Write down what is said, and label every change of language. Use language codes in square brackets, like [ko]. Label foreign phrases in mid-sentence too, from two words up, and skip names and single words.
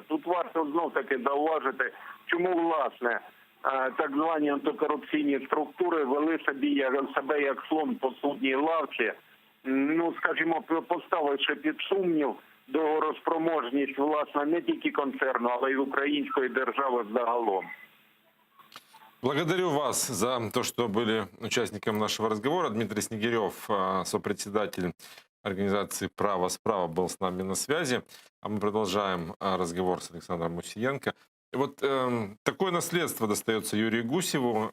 [uk] Тут варто знов-таки зауважити, чому, власне, так звані антикорупційні структури вели себе як слон по судній лавці, ну, скажімо, поставивши під сумнів договороспроможність, власне, не тільки концерну, але й української держави загалом. [ru] Благодарю вас за то, что были участником нашего разговора. Дмитрий Снегирев, сопредседатель организации «Право справа», был с нами на связи. А мы продолжаем разговор с Александром Мусиенко. И вот такое наследство достается Юрию Гусеву.